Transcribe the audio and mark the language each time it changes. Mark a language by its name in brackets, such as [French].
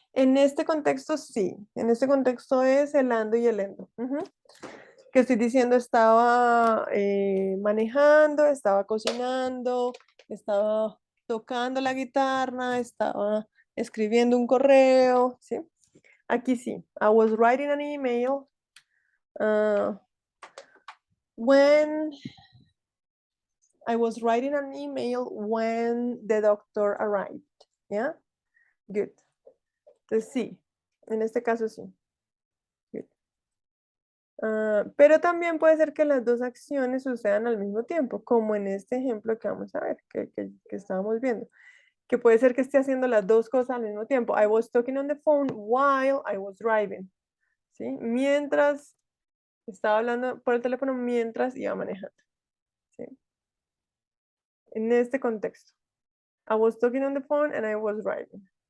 [Spanish] En este contexto sí, en este contexto es el ando y el endo. Que estoy diciendo estaba manejando, estaba cocinando, estaba tocando la guitarra, estaba escribiendo un correo, ¿sí? Aquí sí, [English] I was writing an email when I was writing an email when the doctor arrived, [Spanish] ¿ya? [English] Good. [Spanish] Entonces sí, en este caso sí. [English] Good. [Spanish] Pero también puede ser que las dos acciones sucedan al mismo tiempo, como en este ejemplo que vamos a ver, que estábamos viendo. Que puede ser que esté haciendo las dos cosas al mismo tiempo. [English] I was talking on the phone while I was driving. [Spanish] ¿Sí? Mientras estaba hablando por el teléfono, mientras iba manejando. ¿Sí? En este contexto. [English] I was talking on the phone and I was driving.